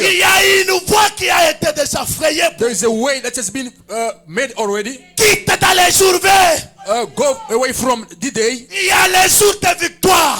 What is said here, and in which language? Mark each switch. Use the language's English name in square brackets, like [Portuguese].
[French] Il y a une voie qui a été déjà frayée. [English] There is a way that has been made already. [French] Quitte dans les jours verts. [English] Go away from the day. [French] Il y a les jours de victoire.